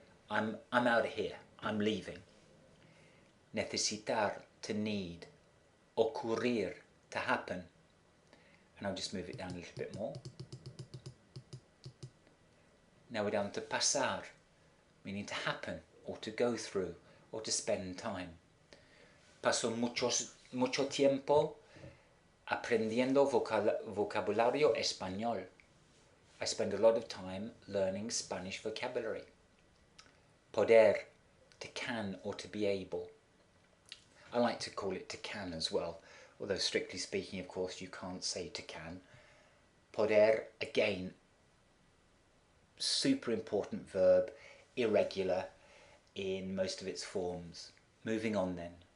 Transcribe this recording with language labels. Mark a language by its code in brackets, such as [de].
[en] I'm out of here, I'm leaving. Necesitar, to need. Ocurrir, to happen. And I'll just move it down a little bit more. Now we're down to pasar, meaning to happen, or to go through, or to spend time. [es] Paso mucho tiempo aprendiendo vocabulario español. [en] I spend a lot of time learning Spanish vocabulary. Poder, to can or to be able. I like to call it to can as well, although strictly speaking, of course, you can't say to can. Poder, again, super important verb, irregular in most of its forms. Moving on then.